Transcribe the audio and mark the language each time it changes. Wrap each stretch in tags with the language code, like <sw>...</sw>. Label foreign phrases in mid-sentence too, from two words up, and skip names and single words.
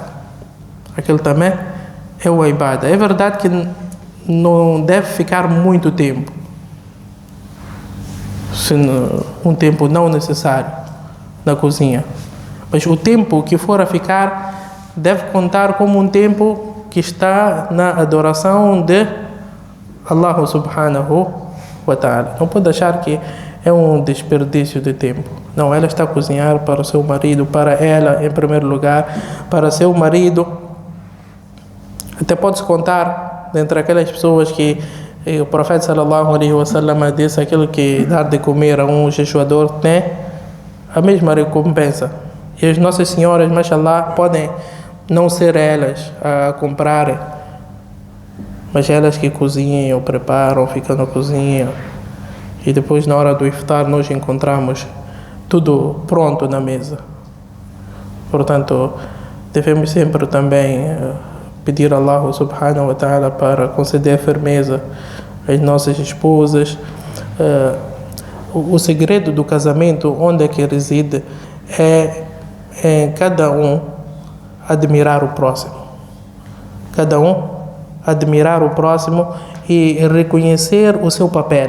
<pt>Aquele também é uma ibada. É verdade que não deve ficar muito tempo. Um tempo não necessário na cozinha. Mas o tempo que for a ficar deve contar como um tempo que está na adoração de Allah</pt> <ar>subhanahu wa ta'ala.</ar> <pt>Não pode achar que é um desperdício de tempo. Não, ela está a cozinhar para o seu marido, para ela em primeiro lugar, para seu marido. Até pode-se contar dentre aquelas pessoas que o profeta</pt> <ar>sallallahu alaihi wasallam</ar> <pt>disse: aquilo que dar de comer a um jejuador tem a mesma recompensa. E as nossas senhoras, mashallah, podem não ser elas a comprarem, mas elas que cozinham ou preparam, ficam na cozinha. E depois, na hora do iftar, nós encontramos tudo pronto na mesa. Portanto, devemos sempre também pedir a Allah</pt> <ar>subhanahu wa ta'ala</ar> <pt>para conceder firmeza às nossas esposas. O segredo do casamento, onde é que reside, é em cada um admirar o próximo. Cada um admirar o próximo e reconhecer o seu papel.</pt>